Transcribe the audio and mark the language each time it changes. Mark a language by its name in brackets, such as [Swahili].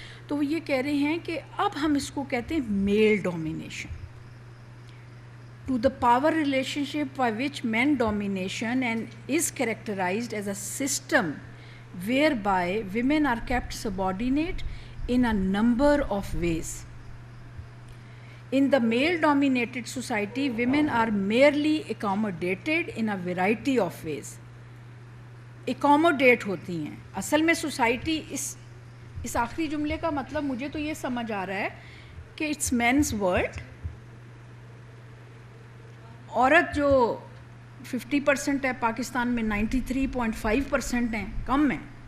[Urdu] تو وہ یہ کہہ رہے ہیں کہ اب ہم اس کو کہتے ہیں میل domination. [English] To the power relationship by which men domination and is characterized as a system whereby women are kept subordinate in a number of ways. In the male-dominated society, women are merely accommodated in a variety of ways. [Urdu] Accommodate ہوتی ہیں. اصل میں society اس آخری جملے کا مطلب مجھے تو یہ سمجھ آ رہا ہے کہ [English] It's man's world. [Urdu] عورت جو 50% ہے پاکستان میں 93.5% ہیں, کم ہیں.